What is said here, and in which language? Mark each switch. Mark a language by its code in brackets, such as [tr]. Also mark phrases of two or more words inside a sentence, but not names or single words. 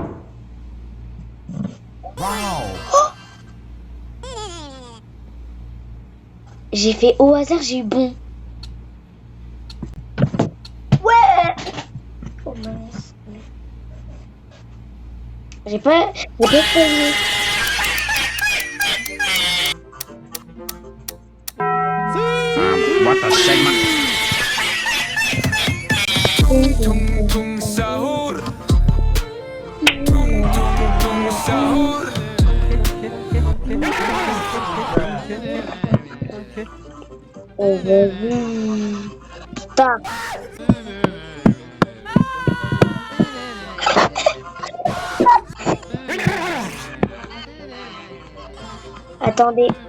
[fr] Oh, j'ai fait au hasard, j'ai eu bon. Ouais. Oh mince. J'ai pas fait. [en] What the shame. Tung tung sahur. Tung tung tung sahur. [fr] Oh, vas-y. Putain. Attendez.